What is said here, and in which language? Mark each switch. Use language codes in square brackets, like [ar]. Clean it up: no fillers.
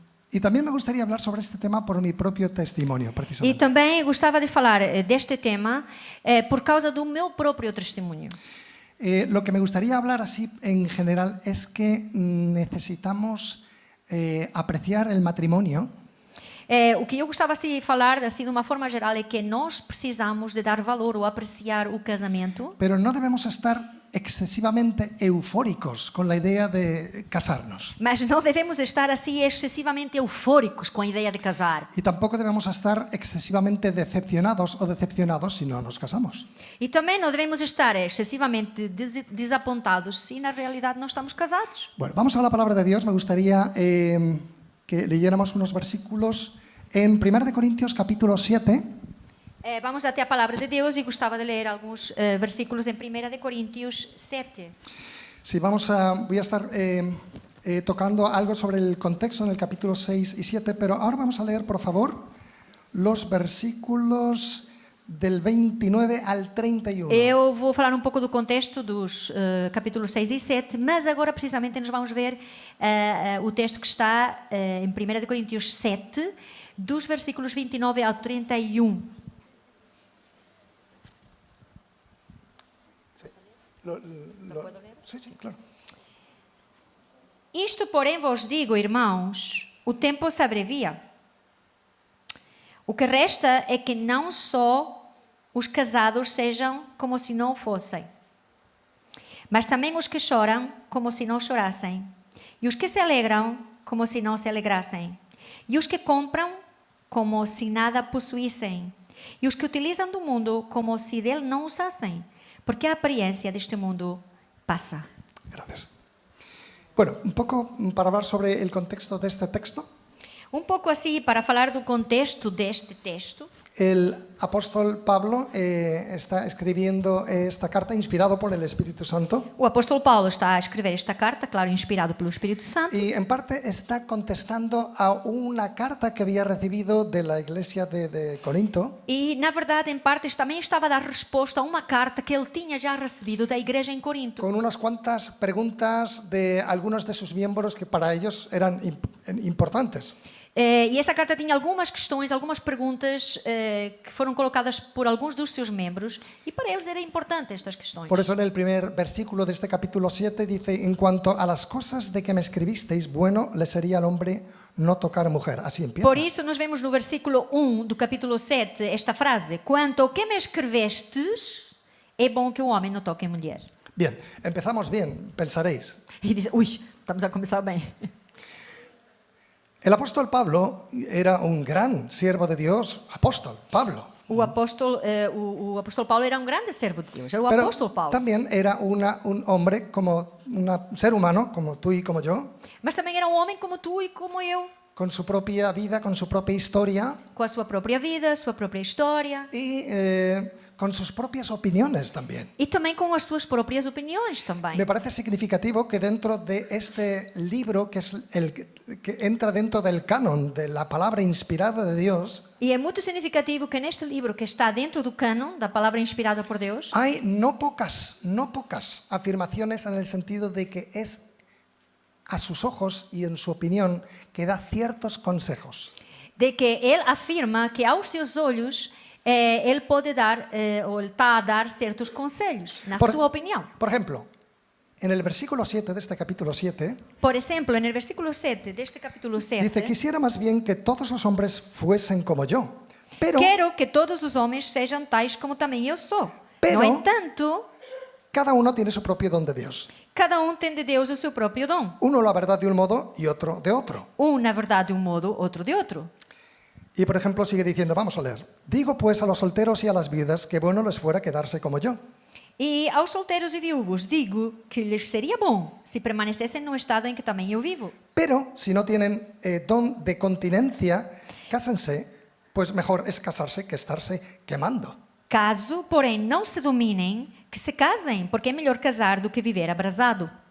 [es] Y también me gustaría hablar sobre este tema por mi propio testimonio, [pt] E [es] precisamente. [pt] também gostava de falar deste tema por causa do meu próprio testemunho. [es] Lo que me gustaría hablar así en general es que necesitamos apreciar el matrimonio. [pt] O que eu gostava de falar, assim, de uma forma geral, é que nós precisamos de dar valor ou apreciar o casamento. [es] Pero no debemos estar excesivamente eufóricos con la idea de casarnos. [pt] Mas não devemos estar assim excessivamente eufóricos com a ideia de casar. [es] Y tampoco debemos estar excesivamente decepcionados o decepcionados si no nos casamos. [pt] E também não devemos estar excessivamente desapontados se na realidade não estamos casados. [es] Bueno, vamos a la palabra de Dios. Me gustaría que leyéramos unos versículos en 1 de Corintios capítulo 7. [pt] Vamos até a palavra de Deus e gostava de ler alguns versículos em 1 de Coríntios 7. [es] Sí, voy a estar tocando algo sobre el contexto en el capítulo 6 y 7, pero ahora vamos a leer, por favor, los versículos del 29 al 31. [pt] Eu vou falar um pouco do contexto dos capítulos 6 e 7, mas agora precisamente nos vamos ver o texto que está em 1 de Coríntios 7, dos versículos 29 ao 31. [es] Sí, sí, claro. [pt] Isto, porém, vos digo, irmãos, o tempo se abrevia. O que resta é que não só os casados sejam como se não fossem, mas também os que choram como se não chorassem, e os que se alegram como se não se alegrassem, e os que compram como se nada possuíssem, e os que utilizam do mundo como se dele não usassem, porque a aparência deste mundo passa. [es] Gracias. Bueno, un poco para hablar sobre el contexto de este texto. [pt] Um pouco assim, para falar do contexto deste texto. [es] El apóstol Pablo está escribiendo esta carta inspirado por el Espíritu Santo [pt] O apóstolo Paulo está a escrever esta carta, claro, inspirado pelo Espírito Santo, [es] y en parte está contestando a una carta que había recibido de la iglesia de Corinto, [pt] e, na verdade, em partes também estava a dar resposta a uma carta que ele tinha já recebido da igreja em Corinto, [es] con unas cuantas preguntas de algunos de sus miembros que para ellos eran importantes. [pt] E essa carta tinha algumas questões, algumas perguntas que foram colocadas por alguns dos seus membros e para eles era importante estas questões. [es] Por eso en el primer versículo de este capítulo 7 dice, en cuanto a las cosas de que me escribisteis, bueno le sería al hombre no tocar mujer. Así empieza. [pt] Por isso, nós vemos no versículo 1 do capítulo 7 esta frase: quanto ao que me escrevestes, é bom que o homem não toque em mulher. [es] Bien, empezamos bien, pensaréis. [pt] E diz, ui, estamos a começar bem. [es] El apóstol Pablo era un gran siervo de Dios, apóstol Pablo. [pt] O apóstolo Paulo era um grande servo de Deus, era o [es] Pero [pt] apóstolo Paulo. [es] también era un hombre como un ser humano, como tú y como yo, [pt] Mas também era um homem como tu e como eu, [es] con su propia vida, con su propia historia [pt] com a sua própria vida, sua própria história [es] y con sus propias opiniones también. [pt] e também com as suas próprias opiniões também. [es] Me parece significativo que dentro de este libro, que es el que entra dentro del canon de la palabra inspirada de Dios, [pt] E é muito significativo que neste livro, que está dentro do cânon da palavra inspirada por Deus, [es] hay no pocas afirmaciones en el sentido de que es a sus ojos y en su opinión que da ciertos consejos. [pt] de que ele afirma que aos seus olhos ele pode dar, ou ele está a dar certos conselhos, na sua opinião. [es] Por ejemplo, en el versículo 7 de este capítulo 7, [pt] Por exemplo, no versículo 7 deste capítulo 7, [es] dice, quisiera más bien que todos los hombres fuesen como yo, pero [pt] quero que todos os homens sejam tais como também eu sou. [es] Pero- [pt] No entanto, [es] cada uno tiene su propio don de Dios. [pt] cada tem de Deus o seu próprio dom. [es] Uno la verdad de un modo y otro de otro. [pt] Na verdade, de um modo, outro de outro. [es] Y por ejemplo sigue diciendo, vamos a leer, digo pues a los solteros y a las viudas que bueno les fuera quedarse como yo. [pt] E aos solteiros e viúvos digo que lhes seria bom se permanecessem no estado em que também eu vivo. [es] Pero si no tienen don de continencia, cásense, pues mejor es casarse que estarse quemando. [pt] Caso, porém, não se dominem, que se casem, porque é melhor casar do que viver abrasado.